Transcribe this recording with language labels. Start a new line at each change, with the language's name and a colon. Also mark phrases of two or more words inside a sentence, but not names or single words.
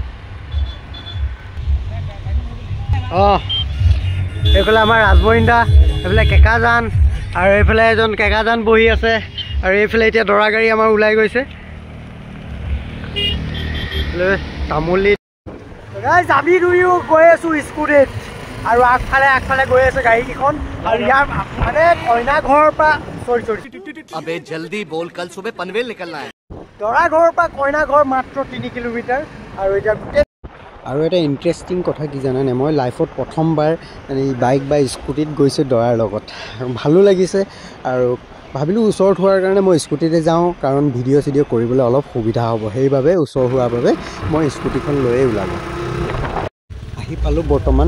Assamese: এইফালে আমাৰ ৰাজমৰিন্দা এইফালে কেকাজান আৰু এইফালে এজন কেকাজান বহি আছে আৰু এইফালে এতিয়া দৰা গাড়ী আমাৰ ওলাই গৈছে তামুলি গাইস আমি দুয়ো গৈ আছো স্কুটিত আৰু আগফালে গৈ আছে গাড়ী কিখন আৰু ইয়াৰ মানে কইনা ঘৰৰ পৰা সৰি
Hindi: अबे जल्दी बोल कल सुबह पनवेल निकलना है
Assamese: দৰা ঘৰৰ পৰা কইনা ঘৰ মাত্ৰ 3 কিলোমিটাৰ আৰু এটা আৰু এটা ইন্টাৰেষ্টিং কথা কি জানানে মই লাইফত প্ৰথমবাৰ মানে বাইক বা স্কুটিত গৈছো দৰাৰ লগত ভালো লাগিছে আৰু ভাবিলো ওচৰত হোৱাৰ কাৰণে মই স্কুটিতে যাওঁ কাৰণ ভিডিঅ' কৰিবলৈ অলপ সুবিধা হ'ব সেইবাবে ওচৰ হোৱাৰ বাবে মই স্কুটিখন লৈয়ে ওলালো আহি পালো বৰ্তমান